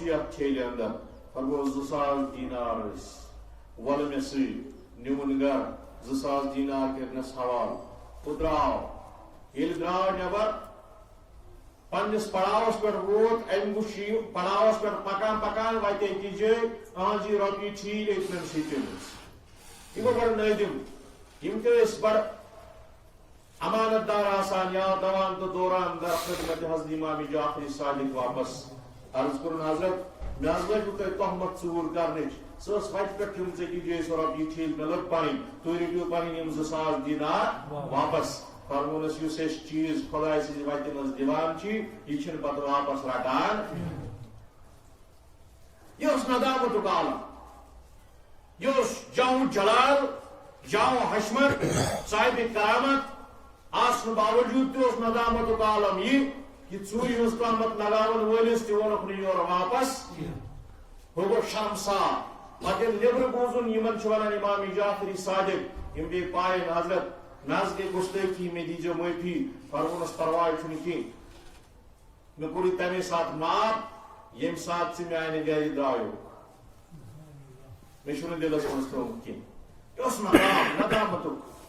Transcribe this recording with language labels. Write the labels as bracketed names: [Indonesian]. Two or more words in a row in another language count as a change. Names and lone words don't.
[Kashmiri] یتھ ٹھیلہِ اندر فرموس 2000 دینار ٲسۍ ولہٕ مےٚ سۭتۍ نیوٗن گرٕ 2000 دینار کٔرنس حوالہٕ ہُہ درٛاو ییٚلہِ درٛاو نٮ۪بر پننس پڑاوس پٮ۪ٹھ ووت أمۍ وٕچھ یہِ پڑاوس پٮ۪ٹھ پکان پکان وتہِ أکِس جایہِ أہنٛز یہِ رۄپیہِ ٹھیٖل أتھۍ سۭتۍ یہ گو بڑا نادم یم تہ بڑ امانت دار آسان یا دوان تو دوران در خدمت حضرت امام جعفر صادق واپس عرض کرن حضرت میں لگو تہ تہمت ژور کرنچ سہ وتہ پہ تم ٹھیک جیس رۄپیہِ ٹھیک مے لگ پن تھی رٔٹِو پنٕنۍ یم 2000 دینار واپس فرمونس یُس أسۍ چیٖز خۄداے سٕنٛزِ وتہِ منٛز دِوان چھِ یہِ چھِنہٕ پتہٕ واپس رٹان یہ اوس ندامتُک عالم یہ اوس جاؤ جلال جاؤ حشمت صاحب کرامت آسن باوجود تہ اوس ندامتُک عالم یہ کہ ژوٗرِ ہٕنٛز تہمت لگاون وٲلِس تہِ ووٚنُکھ نہٕ یورٕ واپس ہُہ گوٚو شرمسار پتہٕ ییٚلہِ نیبرٕ بوٗزُن یِمن چھِ ونان امام جعفری صادق یم گٔے پاین حضرت مےٚ حظ گٔے گُستٲخی مےٚ دیٖزیو معٲفی فرمونس پرواے چھُنہٕ کینٛہہ مےٚ کوٚرُے تمے ساتہٕ معاف ییٚمہِ ساتہٕ ژٕ میانہِ گرِ درٛایوکھ مےٚ چھُنہٕ دِلس منٛز تھوٚومُت کینٛہہ یہِ اوس ندامتُک